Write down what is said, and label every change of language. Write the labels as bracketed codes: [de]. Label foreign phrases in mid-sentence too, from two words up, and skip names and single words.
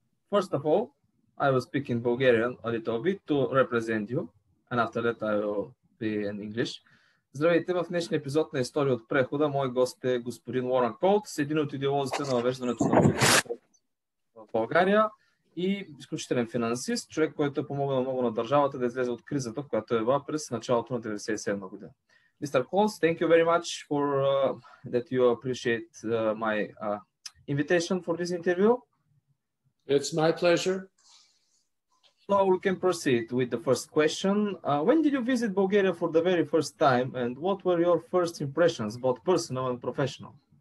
[en] First of all, I will speak in Bulgarian a little bit to represent you, and after that I will be in English. [bg] Здравейте, в днешния епизод на История от прехода. Мой гост е господин Уорън Коутс, един от идеолозите на въвеждането на в България и изключителен финансист, човек, който е помогнал много на държавата да излезе от кризата, в която е била през началото на 1997 година. [en] Mr. Coutts, thank you very much for that you appreciate my invitation for this interview. It's my pleasure. So we can proceed with the first question. When did you visit Bulgaria for the very first time, and what were your first impressions, both personal and professional?